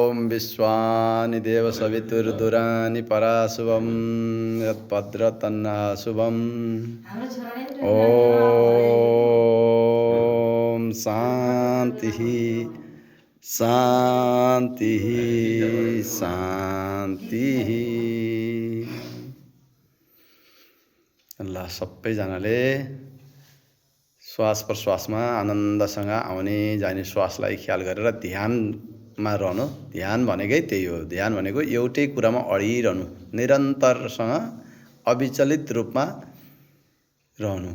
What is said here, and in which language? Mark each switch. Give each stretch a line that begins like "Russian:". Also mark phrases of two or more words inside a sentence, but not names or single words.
Sanskrit: विश्वानि देव सवितुर्दुरानि पराशुभं यत्भद्रतन्ना शुभम् ॐ शान्तिः शान्तिः शान्तिः।
Nepali: ल सबैजनाले श्वास प्रश्वासमा आनन्दसँग आउने जाने श्वासलाई ख्याल गरेर ध्यानमा रहनु। ध्यान भनेकै त्यही हो। ध्यान भनेको एउटै कुरामा अडिरहनु, निरन्तरसँग अविचलित रूपमा रहनु।